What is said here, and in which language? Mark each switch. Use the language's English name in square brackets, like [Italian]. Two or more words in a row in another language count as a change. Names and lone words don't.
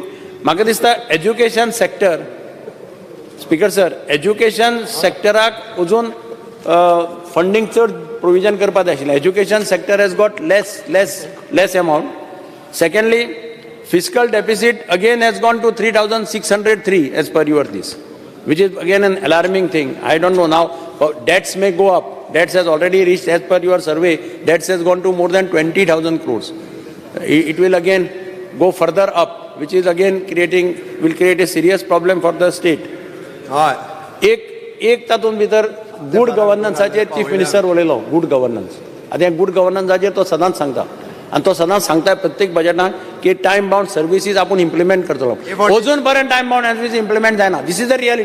[Konkani] म्हाका दिसता [English] education sector, speaker sir, education sector [Konkani] अजून फंडिंग चड प्रोविजन करपाक जाय आशिल्लें. [English] education sector has got less amount. सेकंडली, fiscal deficit again has gone to 3,603 as per your this, which is again an alarming thing. I don't know now, debts may go up. Debts has already reached, as per your survey, debts has gone to more than 20,000 crores. It will again go further up, which is again will create a serious problem for the state. [Konkani] हय एक तातूंत भितर [English] good governance chief minister [Konkani] उलयलो. [English] good governance, [Konkani] आतां [English] good governance [Konkani] तो सदांच सांगता, आनी तो सदांच सांगता प्रत्येक बजेटाक की [English] time bound services [Konkani] आपूण इम्प्लिमेंट करतलो. अजून पर्यंत [English] time bound services [Konkani] इम्प्लिमेंट जायना. [English] this is the reality.